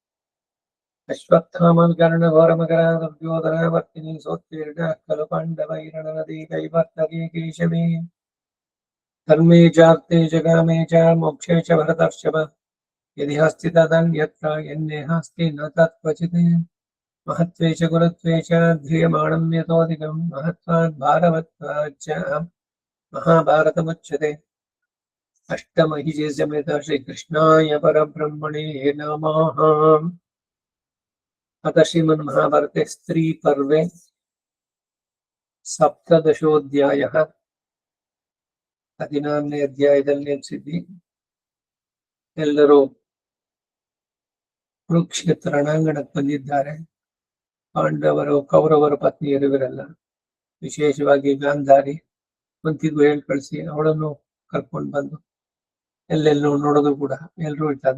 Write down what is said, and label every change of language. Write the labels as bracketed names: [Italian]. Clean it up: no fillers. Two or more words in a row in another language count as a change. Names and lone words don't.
[Sanskrit] अश्वत्थामल्कर्णघोरमकरादुर्योधनावर्तिनी सोत्तीर्णाः खलु पाण्डवैरणनदी कैवर्तकी केशवी धर्मे चार्थे च कामे च मोक्षे च भरतर्षभ यदि हस्ति तदन्यत्र यन्नेहास्ति न तत्क्वचित् महत्त्वे च गुरुत्वे च ध्रियमाणं यतोऽधिकं महत्त्वात् भारवत्वात् च महाभारतमुच्यते अष्टमहिषे समेत श्रीकृष्णाय परब्रह्मणे नमः। अथ श्रीमन्महाभारते स्त्रीपर्वे सप्तदशोऽध्यायः। [Kannada] 14ನೇ ಅಧ್ಯಾಯದಲ್ಲಿ ನಿಲ್ಲಿಸಿದ್ವಿ. ಎಲ್ಲರೂ ಕುರುಕ್ಷೇತ್ರ ರಣಾಂಗಣಕ್ಕೆ ಬಂದಿದ್ದಾರೆ. ಪಾಂಡವರು ಕೌರವರ ಪತ್ನಿಯರು ಇವರೆಲ್ಲ, ವಿಶೇಷವಾಗಿ ಗಾಂಧಾರಿ ಕುಂತಿಗೂ ಹೇಳಿ ಕಳಿಸಿ ಅವಳನ್ನು ಕರ್ಕೊಂಡು ಬಂದು ಎಲ್ಲೆಲ್ಲೂ ನೋಡೋದು ಕೂಡ ಎಲ್ಲರೂ ಇರ್ತಾರೆ.